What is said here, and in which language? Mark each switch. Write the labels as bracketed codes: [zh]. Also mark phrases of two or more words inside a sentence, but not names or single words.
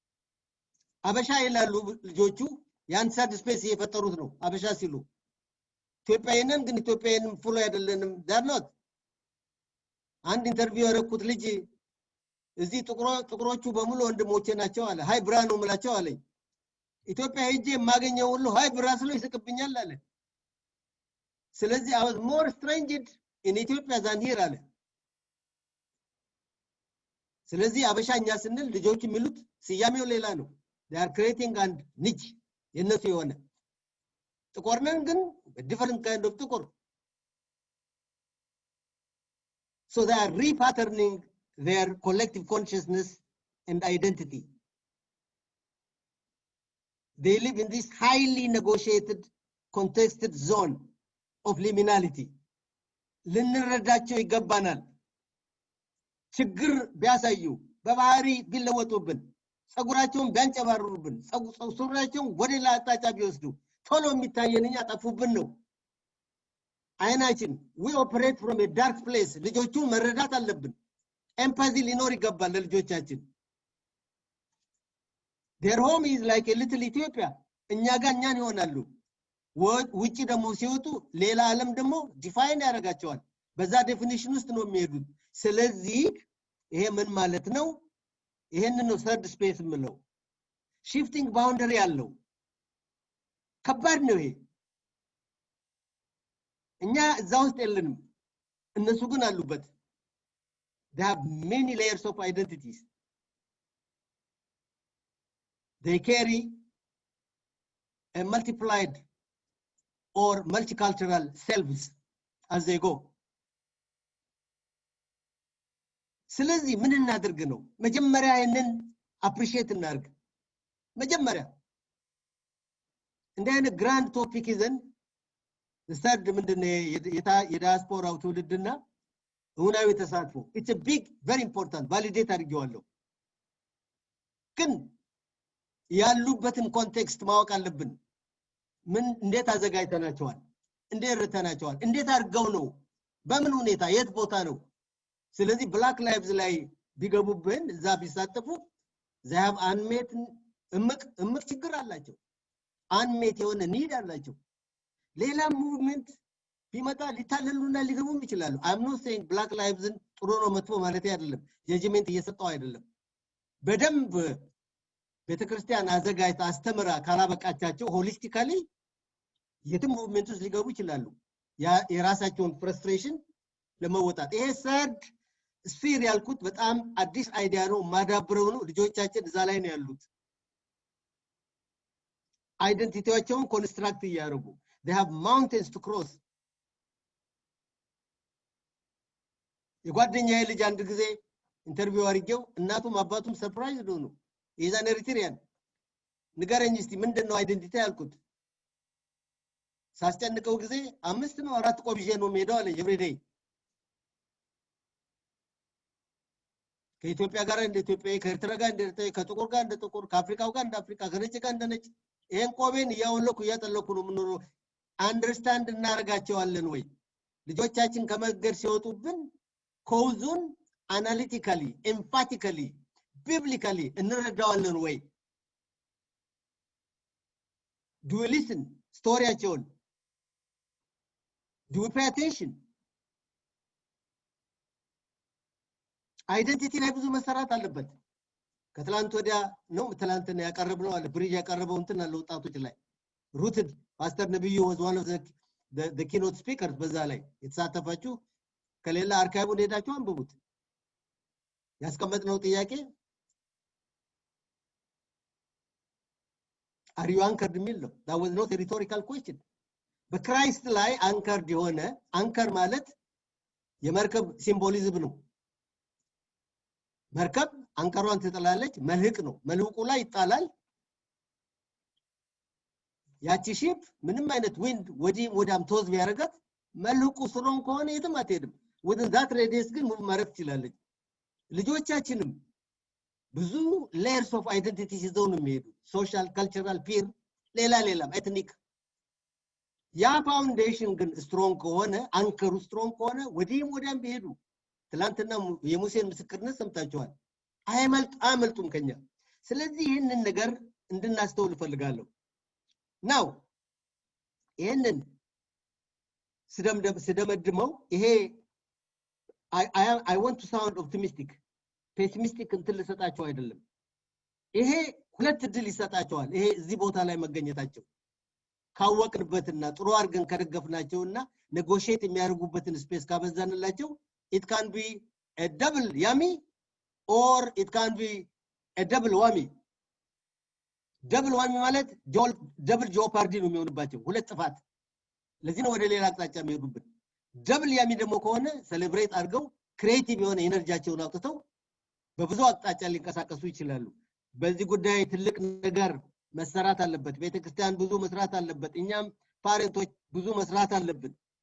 [am] አበሻ ይላሉ ልጆቹ ያን [en] third space [am] እየፈጠሩት ነው። አበሻ ሲሉ ኢትዮጵያዊነን ግን ኢትዮጵያዊንም ፉል አይደለንም ዳር ኖት አንድ ኢንተርቪው ያረኩት ልጅ እዚህ ጥቁሮቹ በሙሉ ወንድሞቼ ናቸው አለ [en] hi bro [am] ነው ምላቸው አለኝ ኢትዮጵያ ሄጄ ማገኘው ሁሉ [en] hi bro [am] ስለ ይስቅብኛል አለ ስለዚህ [en] I was more stranged in Ethiopia than here [am] አለ ስለዚህ አበሻኛ ስንል ልጆች የሚሉት ሲያሜው ሌላ ነው [en] they are creating and niche [am] የነሱ የሆነ ጥቁርነን ግን [en] different kind of [am] ጥቁር [en] so they are repatterning their collective consciousness and identity they live in this highly negotiated contested zone of liminality [am] ልንረዳቸው ይገባናል ችግር ቢያሳዩ በባህሪ ቢለወጡብን ጸጉራቸውን ቢያንጨባርሩብን ጸጉራቸውን ወደ ሌላ አቅጣጫ ቢወስዱ ቶሎ የሚታየንኛ ጠፉብን ነው አይናችን [en] we operate from a dark place [am] ልጆቹን መረዳት አለብን empathy ሊኖር ይገባል ለልጆቻችን [en] their home is like a little Ethiopia [am] እኛ ጋር እኛን ይሆናሉ ውጪ ደግሞ ሲወጡ ሌላ ዓለም ደግሞ ዲፋይን ያደርጋቸዋል በዛ ዴፊኒሽን ውስጥ ነው የሚሄዱት ስለዚህ ይሄ ምን ማለት ነው ይሄንን ነው [en] third space [am] ምለው [en] shifting boundary [am] ያለው ከባድ ነው ይሄ እኛ እዛ ውስጥ የለንም እነሱ ግን አሉበት [en] they have many layers of identities they carry a multiplied or multicultural selves as they go [am] ስለዚህ ምን እናድርግ ነው መጀመሪያ ይሄንን አፕሪሺየት እናርግ መጀመሪያ እንደ አይነት [en] grand topic [am] ይዘን ስተርድ ምንድነው የዲያስፖራው ትውልድና ሁናዊ ተሳትፎ [en] it's a big very important validate [am] አድርጌዋለሁ ግን ያሉበትን ኮንቴክስት ማወቅ አለብን ምን እንዴት አዘጋጅተናቸዋል እንዴት ረተናቸዋል እንዴት አድርገው ነው በምን ሁኔታ የት ቦታ ነው ስለዚህ [en] black lives [am] ላይ ቢገቡብን እዛ ቢሳተፉ [en] they have [am] unmet እምቅ ችግር አላቸው unmet የሆነ need አላቸው ሌላ ሙቭመንት ቢመጣ ሊታለሉና ሊገቡም ይችላሉ [en] I'm not saying black lives [am] ጥሩ ነው መጥፎ ማለት አይደለም ጀጅመንት እየሰጠው አይደለም በደንብ ቤተክርስቲያን አዘጋጅታ አስተምራ ካላበቃቻቸው ሆሊስቲካሊ የትም ሙቭመንት ውስጥ ሊገቡ ይችላሉ የራሳቸውን ፍረስትሬሽን ለመወጣት ይሄ [en] third sphere [am] ያልኩት በጣም አዲስ አይዲያ ነው ማዳብረው ነው ልጆቻችን እዛ ላይ ነው ያሉት አይደንቲቲያቸውን ኮንስትራክት ያያርጉ [en] they have mountains to cross [am] የጓደኛዬ ልጅ አንድ ጊዜ ኢንተርቪው አድርጌው እናቱም አባቱም ሰርፕራይዝ ሆኑ ኢዛን ኤሪትሪያን ንገረኝ እስቲ ምንድነው አይደንቲቲ ያልኩት ሳስጨንቀው ጊዜ 5 ነው 4 ቆብጄ ነው ሄደው አለ ኤቭሪዴይ ከኢትዮጵያ ጋር እንደ ኢትዮጵያ ከኤርትራ ጋር እንደ ኤርትራ ከጥቁር ጋር እንደ ጥቁር ከአፍሪካው ጋር እንደ አፍሪካ ከነጭ ጋር እንደ ነጭ ይሄን ቆቤን ያወለኩ ያጠለኩ ነው ምንኖር አንደርስታንድ እናረጋቸዋለን ወይ ልጆቻችን ከመገር ሲወጡብን ኮዙን [en] analytically empathically biblically [am] እንረዳዋለን ወይ [en] do we listen [am] ስቶሪያቸውን [en] do we pay attention [am] አይደንቲቲ ላይ ብዙ መሰራት አለበት ከትላንት ወዲያ ነው ትላንትና ያቀርብነው አለ ብሪጅ ያቀርበው እንትን አለ ወጣቶች ላይ [en] rooted pastor [am] ነብዩ [en] was one of the keynote speakers [am] በዛ ላይ የተሳተፋችሁ ከሌላ አርካይቡን ሄዳችሁ አንብቡት ያስቀመጥነው ጥያቄ [en] are you anchored [am] የሚል ነው [en] that was not a rhetorical question [am] በክራይስት ላይ አንከርድ የሆነ አንከር ማለት የመርከብ ሲምቦሊዝም ነው መርከብ አንከሯን ትጥላለች መልህቅ ነው መልህቁ ላይ ይጣላል ያቺ ሺፕ ምንም አይነት ዊንድ ወዲም ቶዝ ቢያረጋት መልህቁ ስሮን ከሆነ የትም አትሄድም [en] within that radius [am] ግን ሙቭ ማረግ ትችላለች ልጆቻችንም ብዙ [en] layers of identity [am] ይዘው ነው የሚሄዱ [en] social cultural peer [am] ሌላም ኤትኒክ ያ ፋውንዴሽን ግን ስትሮንግ ከሆነ አንከሩ ስትሮንግ ከሆነ ወዲም ቢሄዱ ትላንትና የሙሴን ምስክርነት ሰምታችኋል አይመልጡም ከኛ ስለዚህ ይሄንን ነገር እንድናስተውል ፈልጋለሁ ናው ይሄንን ስደመድመው ይሄ [en] I want to sound optimistic pessimistic [am] እንትን ልሰጣቸው አይደለም ይሄ ሁለት ድል ይሰጣቸዋል ይሄ እዚህ ቦታ ላይ መገኘታቸው ካወቅንበትና ጥሩ አርገን ከደገፍናቸውና ኔጎሺዬት የሚያደርጉበትን ስፔስ ካበዛንላቸው [en] it can be a double yummy or it can be a double whammy double whammy [am] ማለት [en] double jeopardy [am] ነው የሚሆንባቸው ሁለት ጥፋት ለዚህ ነው ወደ ሌላ አቅጣጫ የሚሄዱበት [en] double yummy [am] ደግሞ ከሆነ ሴሌብሬት አድርገው ክሬቲቭ የሆነ ኤነርጂያቸውን አውጥተው በብዙ አቅጣጫ ሊንቀሳቀሱ ይችላሉ በዚህ ጉዳይ ትልቅ ነገር መሰራት አለበት ቤተክርስቲያን ብዙ መስራት አለበት እኛም ፓሬንቶች ብዙ መስራት አለብን